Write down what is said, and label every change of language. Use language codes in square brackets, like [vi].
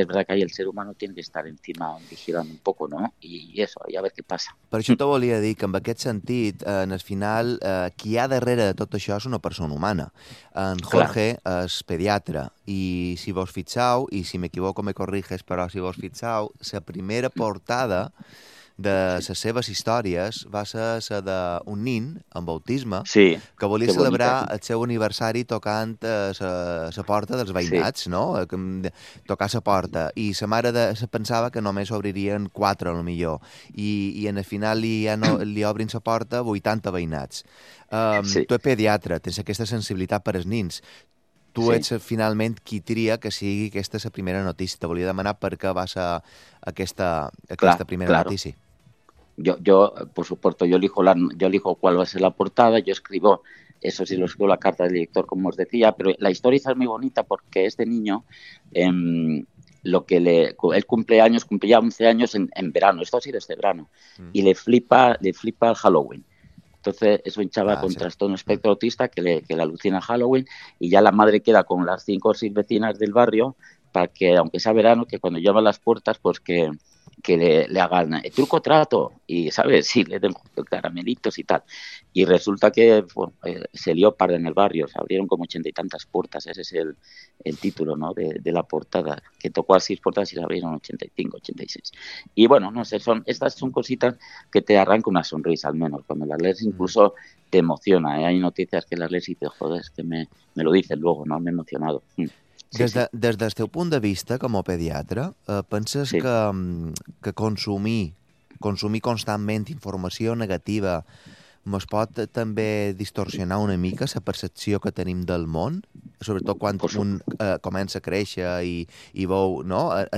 [es] Es verdad que ahí el ser humano tiene que estar encima, vigilando un poco, ¿no? Y eso, y a ver qué pasa. [ca] Per això t'ho volia dir, que en aquest sentit, en el final, qui hi ha darrere de tot això és una persona humana. En Jorge Clar. És pediatre, i si vos fixeu, i si m'equivoco [es] me corriges, [ca] però si vos fixeu, la primera portada de les seves històries va ser la d'un nin amb autisme sí, que volia celebrar el seu aniversari tocant la porta dels veïnats, sí. No? Tocar la porta. I la mare se pensava que només obririen 4, a lo millor. I en el final li obrin la porta 80 veïnats. Sí. Tu ets pediatre, tens aquesta sensibilitat per als nins. Tu sí. Ets finalment qui tria que sigui aquesta la primera notícia. Te volia demanar per què va ser aquesta clar, primera [es] claro. [ca] Notícia. [es] Yo, por supuesto, yo elijo cuál va a ser la portada, yo escribo, eso sí, lo escribo la carta del director, como os decía, pero la historia es muy bonita porque este niño, lo que le, él cumple años, cumplía 11 años en verano, esto ha sido este verano, y le flipa el Halloween. Entonces es un chaval con sí. Trastorno espectro autista que le alucina Halloween y ya la madre queda con las 5 o 6 vecinas del barrio para que, aunque sea verano, que cuando llama a las puertas, pues que le hagan truco trato y, ¿sabes? Sí, le den caramelitos y tal. Y resulta que se lió parda en el barrio, se abrieron como 80 y tantas puertas, ese es el título, ¿no?, de la portada, que tocó a 6 puertas y se abrieron 85, 86. Y bueno, no sé, estas son cositas que te arrancan una sonrisa, al menos, cuando las lees incluso te emociona, ¿eh? Hay noticias que las lees y te jodes, que me lo dices luego, ¿no?, me he emocionado. [ca] Des del teu punt de vista com a pediatre, penses sí. que consumir constantment informació negativa ens pot també distorsionar una mica la percepció que tenim del món, sobretot quan un comença a créixer i veu, no?